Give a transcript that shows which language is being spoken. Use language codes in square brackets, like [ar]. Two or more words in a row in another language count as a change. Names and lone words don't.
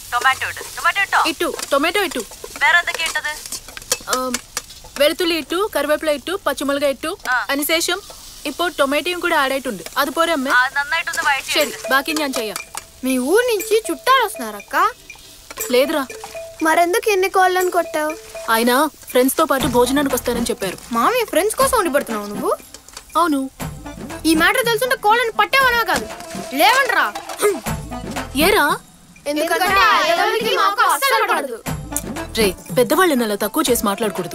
[te] ఇటు టొమాటో ఇటు [ml] വെളുത്തുള്ളി ഇട്ടു കറിവേപ്പില ഇട്ടു പച്ചമുളക് ഇട്ടു അതിനുശേഷം ഇപ്പോൾ ടൊമാറ്റോയും കൂടെ ആഡ് ആയിട്ടുണ്ട് അത് പോരെ അമ്മ ശരി ബാക്കി ഞാൻ ചെയ്യാം [te] మీ ఊరు నుంచి చుట్టాలు వస్తున్నారక్క లేదురా మరెందుకు ఎన్ని కోళ్ళని కొట్టావు ఆయన ఫ్రెండ్స్ తో పాటు భోజనానికి వస్తారని చెప్పారు మామయ్య ఫ్రెండ్స్ కోసం వండి పెడుతున్నావు నువ్వు అవును ఈ మ్యాటర్ తెలుసుంటే కోళ్ళని పట్టేవనా కాదు లేవండ్రా ఏరా రే పెద్దవాళ్ళని అలా తక్కువ చేసి మాట్లాడకూడదు